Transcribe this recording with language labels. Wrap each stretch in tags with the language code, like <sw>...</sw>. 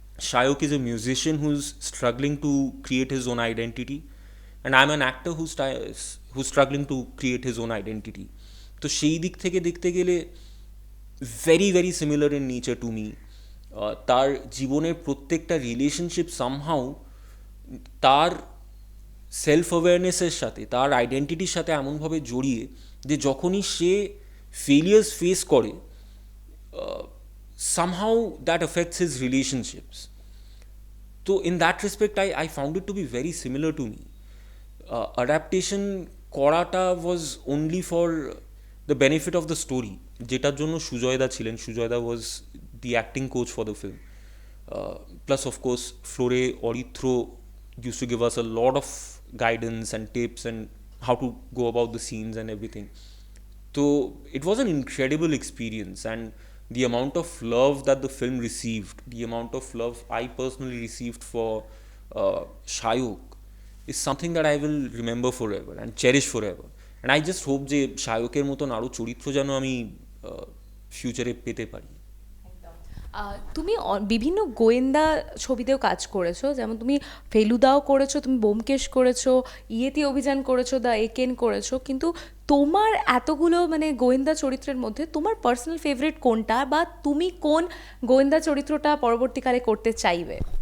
<en>Shayok is a musician who's struggling to create his own identity, and I'm an actor who's struggling to create his own identity.</en> <bn>তো সেই দিক থেকে দেখতে গেলে</bn> <en>Very very similar in nature to me.</en> <bn>তার জীবনের প্রত্যেকটা relationship somehow তার সেলফ অ্যাওয়ারনেসের সাথে, তার আইডেন্টিটির সাথে এমনভাবে জড়িয়ে যে যখনই সে ফেলিয়ার্স ফেস করে,</bn> <en>somehow that affects his relationships. So in that respect, I found it to be very similar to me. Adaptation</en> <bn>করাটা</bn> <en>was only for the benefit of the story,</en> <bn>যেটার জন্য সুজয়দা ছিলেন।</bn> <en>সুজয়দা was the acting coach for the film. Plus of course Flore Orithro used to give us a lot of guidance and tips and how to go about the scenes and everything. So it was an incredible experience, and the amount of love that the film received, the amount of love I personally received for Shayok is something that I will remember forever and cherish forever. And I just hope</en> <bn>যে শায়কের মতন আরও চরিত্র যেন আমি ফিউচারে পেতে পারি। তুমি বিভিন্ন গোয়েন্দা ছবিতেও কাজ করেছো, যেমন তুমি ফেলুদাও করেছো, তুমি ব্যোমকেশ করেছো, ইয়েতি অভিযান করেছো, দ্য একেন করেছো, কিন্তু তোমার এতগুলো মানে গোয়েন্দা চরিত্রের মধ্যে তোমার পার্সোনাল ফেভারিট কোনটা, বা তুমি কোন গোয়েন্দা চরিত্রটা পরবর্তীকালে করতে চাইবে?</bn>